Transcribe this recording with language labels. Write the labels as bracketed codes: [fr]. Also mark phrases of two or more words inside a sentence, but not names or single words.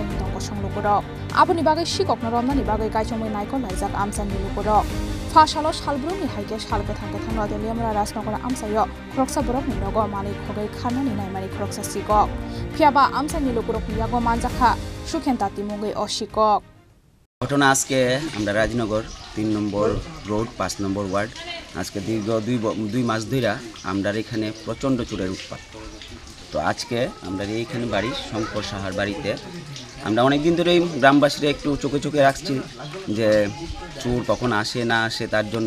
[trp] Nitongo Shonglokoro, Abuni Bagai Shikok Normani Bagai Kaichomai Naiko Laizak Amsa Nilokoro, Fashalos Halbruni Haikesh Halkatanga Teliamura Rasnogor Amsa Yo, Kroksa Borok Nilogo Mani Kogai Karmani Naimani Kroksa Sikok, Piaba Amsa Nilokorok Yago Manzaka, Shukentati Mungai Oshikok. [bn] ঘটনা আজকে আমরা রাজনগর 3 নম্বর রোড 5 নম্বর ওয়ার্ড আজকে দীর্ঘ দুই মাস ধরে আমরা এখানে প্রচন্ড চোরের উৎপাত। তো আজকে আমরা এইখানে বাড়ি শঙ্কর সাহার বাড়িতে আমরা অনেক দিন ধরে গ্রামবাসীরা একটু চোখে চোখে রাখছি যে চোর কখন আসে না আসে তার জন্য।